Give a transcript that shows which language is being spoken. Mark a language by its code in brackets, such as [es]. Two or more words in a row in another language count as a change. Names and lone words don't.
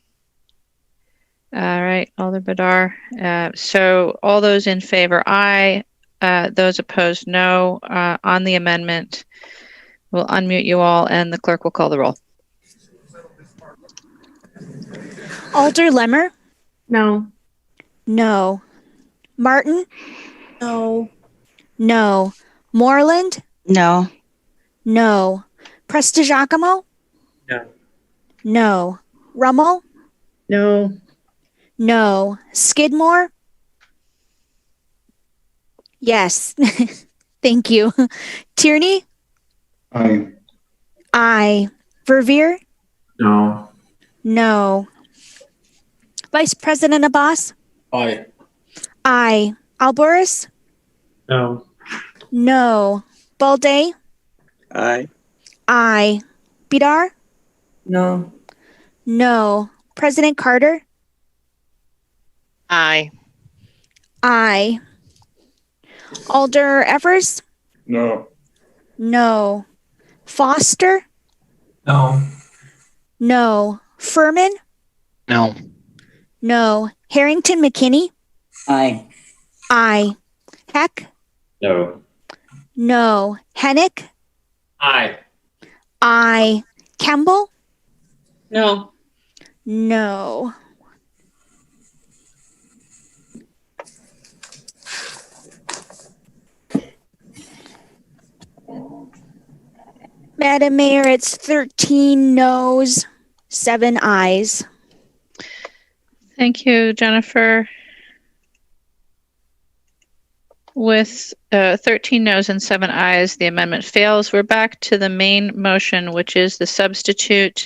[en] All right, Alder Badar. So all those in favor, aye. Those opposed, no. On the amendment, we'll unmute you all and the clerk will call the roll. Alder Lemmer? No. No. Martin? No. No. Moreland? No. No. Prestigiacomo? No. No. Rummel? No. No. Skidmore? Yes. Thank you. Tierney? Aye. Aye. Verveer? No. No. Vice President Abbas? Aye. Aye. Alboris? No. No. Balday? Aye. Aye. Bidar? No. No. President Carter? Aye. Aye. Alder Evers? No. No. Foster? No. No. Furman? No. No. Harrington McKinney? Aye. Aye. Heck? No. No. Hennick? Aye. Aye. Campbell? No. No. Madam Mayor, it's 13 noes, 7 ayes. Thank you, Jennifer. With 13 noes and 7 ayes, the amendment fails. We're back to the main motion, which is the substitute.